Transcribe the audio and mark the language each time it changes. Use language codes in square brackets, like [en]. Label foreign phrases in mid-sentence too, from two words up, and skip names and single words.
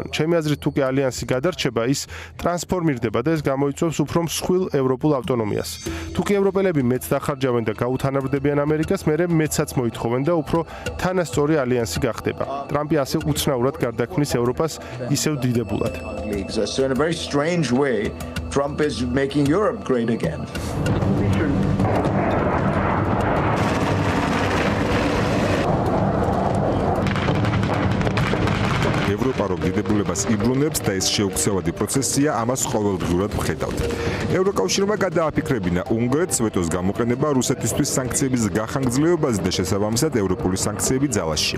[ka] ჩემი აზრით, თუ კი ალიანსი გადარჩება, ის ტრანსფორმირდება და ეს გამოიწვევს უფრო მსხვილ ევროპულ ავტონომიას. თუ კი ევროპელები მეც დახარჯავენ და გაუთანაბრდებიან ამერიკას, მერე მეცაც მოითხოვენ და უფრო თანასწორი ალიანსი გახდება. ტრამპი ასე უცნაურად გარდაქმნის ევროპას ისევ დიდებულად. [en] Trump is making Europe great again. [ka] ევროპა რომ დიდებულებას იბრუნებს და ეს შეუქცევადი პროცესია, ამას ყოველდღურად ვხედავთ. ევროკავშირმა გადააფიქრებინა უნგრეთს ვეტოს გამოყენება რუსეთისთვის სანქციების გახანგრძლივებაზე და შესაბამისად ევროპული სანქციები ძალაშია.